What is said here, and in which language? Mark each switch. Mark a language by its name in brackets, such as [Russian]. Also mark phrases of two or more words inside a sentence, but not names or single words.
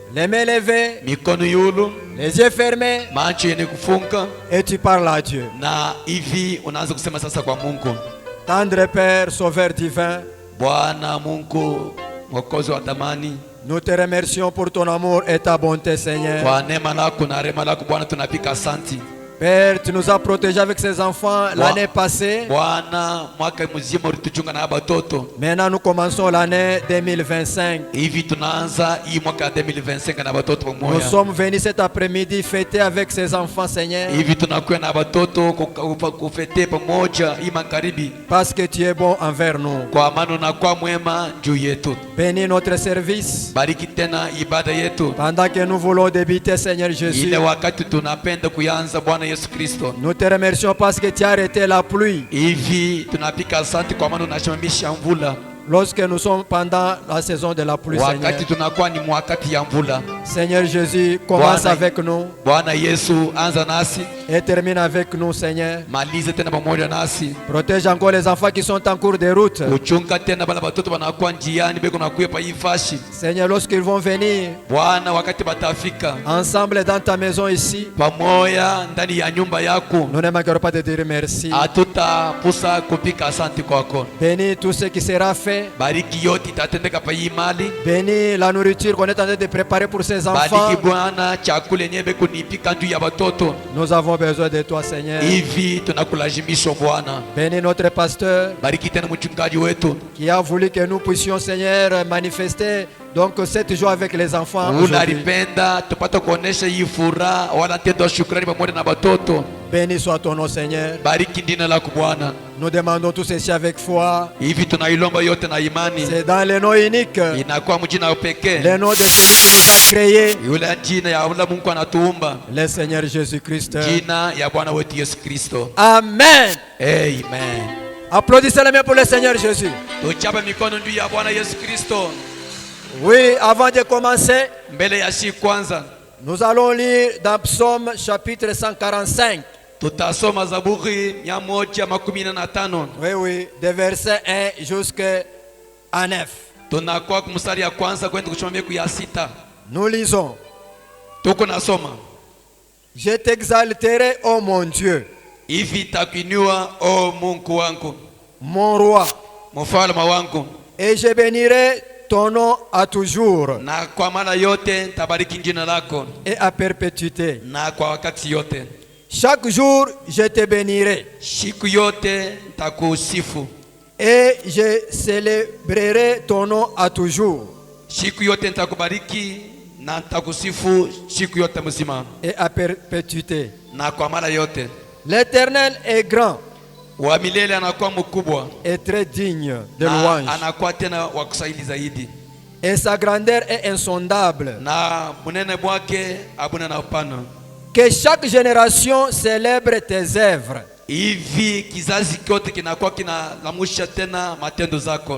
[French] les mains levées, [Swahili] mikono yulu, [French] les yeux fermés, [Swahili] macho yenye kufunga, [French] et tu parles à Dieu. [Swahili] na hivi unaanza kusema sasa kwa Mungu. [French] Tendre Père, Sauveur divin, [Swahili] Bwana Mungu mwokozi wa thamani, [French] nous te remercions pour ton amour et ta bonté, Seigneur. [Swahili] kwa neema lako na rehema lako Bwana, tunapika asanti. [French] Père, tu nous as protégés avec ces enfants l'année passée. [Swahili] Bwana, mwaka mzima ulituchunga na batoto. [French] Maintenant, nous commençons l'année 2025. [Swahili] Hivi tunaanza hii mwaka 2025 na batoto [French] Nous [Swahili] pamoja. [French] sommes venus cet après-midi fêter avec ces enfants, Seigneur. [Swahili] Hivi tunakuwa na batoto kufete pamoja hii magharibi, [French] Parce que tu es bon envers nous. [Swahili] kwa maana unakuwa mwema juu yetu. [French] Bénis notre service. [Swahili] Bariki tena ibada yetu. [French] Pendant que nous voulons débuter, Seigneur Jésus, [Swahili] Ile wakati tunapenda kuanza Bwana Yesu Kristo. [French] nous te remercions parce que tu as arrêté la pluie. [Swahili] Hivi tunapika asante kwa maana unasimamisha mvula. [French] Lorsque nous sommes pendant la saison de la pluie, Seigneur. [Swahili] Wakati tunakuwa ni wakati ya mvula. [French] Seigneur Jésus, commence [Swahili] Bwana- [French] avec nous [Swahili] Bwana Yesu, anza nasi, [French] et termine avec nous, Seigneur. [Swahili] malize tena pamoja nasi. [French] Protège encore les enfants qui sont en cours de route. [Swahili] Uchunga tena bala batoto wanakuwa njiani beko nakuya pa hii fashi. [French] Seigneur, lorsqu'ils vont venir [Swahili] Bwana, wakati batafika [French] ensemble dans ta maison ici, [Swahili] pamoja ndani ya nyumba yako, [French] nous ne manquerons pas de dire merci. [Swahili] hatutapusa kupika asante kwako. [French] Bénis tout ce qui sera fait. [Swahili] Bariki yote itatendeka pa hii mali. [French] Bénis la nourriture qu'on est en train de préparer pour ces enfants. [Swahili] Bariki Bwana chakula yenyewe beko nipika juu ya batoto. [French] Nous avons besoin de toi, Seigneur. [Swahili] Hivi tunakulazimisha Bwana. [French] Bénis notre pasteur [Swahili] Bariki tena mchungaji wetu. [French] qui a voulu que nous puissions, Seigneur, manifester donc cette joie avec les enfants aujourd'hui. [Swahili] Unalipenda tupate kuonesha hii furaha wala tendo wa shukrani pamoja na batoto. [French] Béni soit ton nom, Seigneur. [Swahili] Bariki jina lako Bwana. [French] Nous demandons tout ceci avec foi. [Swahili] Hivi tunailomba yote na imani. [French] C'est dans le nom unique, [Swahili] Inakuwa mjina pekee. [French] le nom de celui qui nous a créés, [Swahili] Yule jina ya ule Mungu anatuumba. [French] le Seigneur Jésus-Christ. [Swahili] Jina ya Bwana wetu Yesu Kristo. [French] Amen. [Swahili] Amen. [French] Applaudissez les mains pour le Seigneur Jésus. [Swahili] Tuchape mikono juu ya Bwana Yesu Kristo. [French] Oui, avant de commencer, [Swahili] Mbele ya shi kwanza [French] nous allons lire dans Psaume chapitre 145. [Swahili] tutasoma Zaburi 115. [French] Oui, des versets 1 jusqu'à 9. [Swahili] Tunakuwa kumstari ya kwanza kwenda kushomea ya 6. [French] Nous lisons. [Swahili] Tuko nasoma. [French] Je t'exalterai, ô mon Dieu, [Swahili] Hivi takuinua o Mungu wangu, [French] mon roi, [Swahili] mfalme wangu, [French] et je bénirai ton nom à toujours [Swahili] na kwa mara yote tabariki jina lako, [French] et à perpétuité. [Swahili] na kwa wakati yote. [French] Chaque jour, je te bénirai [Swahili] Siku yote takusifu, [French] et je célébrerai ton nom à toujours [Swahili] siku yote nitakubariki na nitakusifu siku yote mzima, [French] et à perpétuité. [Swahili] na kwa mara yote. [French] L'Éternel est grand [Swahili] Wa milele anakuwa mkubwa [French] et très digne de [Swahili] na [French] louange, [Swahili] anakuwa tena wa kusaili zaidi, [French] et sa grandeur est insondable. [Swahili] na munene bwake abuna na upana. [French] Que chaque génération célèbre tes œuvres [Swahili] Hivi kizazi kyote kinakuwa kinalamusha tena matendo zako,